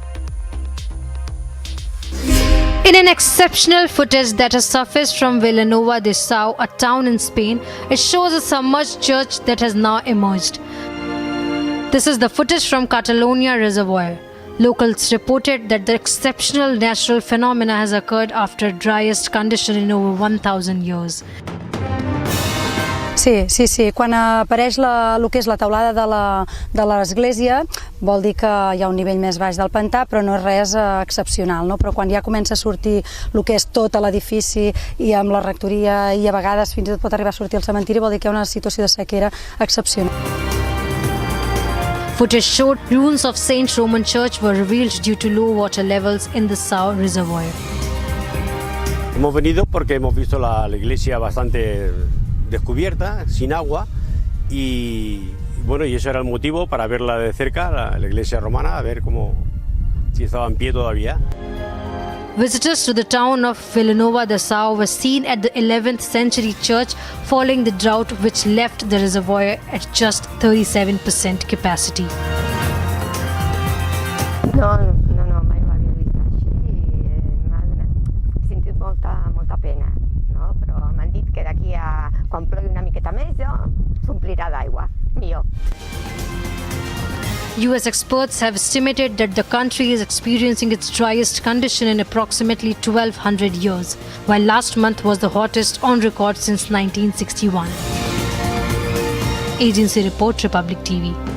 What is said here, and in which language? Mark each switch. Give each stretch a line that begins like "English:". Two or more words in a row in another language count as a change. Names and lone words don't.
English: In an exceptional footage that has surfaced from Villanueva de Sau, a town in Spain, it shows a submerged church that has now emerged. This is the footage from Catalonia Reservoir. Locals reported that the exceptional natural phenomena has occurred after driest condition in over 1,000 years.
Catalan: Sí. Quan apareix el que és la teulada de l'església, vol dir que hi ha un nivell més baix del pantà, però no és res excepcional, no? Però quan ja comença a sortir el que és tot l'edifici i amb la rectoria i a vegades fins i tot pot arribar a sortir el cementiri, vol dir que hi ha una situació de sequera excepcional.
English: Footage showed ruins of Saint Roman Church were revealed due to low water levels in the Sau Reservoir.
Spanish: Hemos venido porque hemos visto la iglesia bastante descubierta, sin agua, y bueno, y ese era el motivo para verla de cerca, la iglesia romana, a ver si estaba en pie todavía.
English: Visitors to the town of Villanueva de Sau were seen at the 11th century church following the drought which left the reservoir at just 37% capacity.
Catalan: No, mai l'havia vist així i m'ha sentit molta pena, no? Però m'han dit que d'aquí a quan plogui una miqueta més s'omplirà d'aigua, millor.
English: US experts have estimated that the country is experiencing its driest condition in approximately 1,200 years, while last month was the hottest on record since 1961. Agency Report, Republic TV.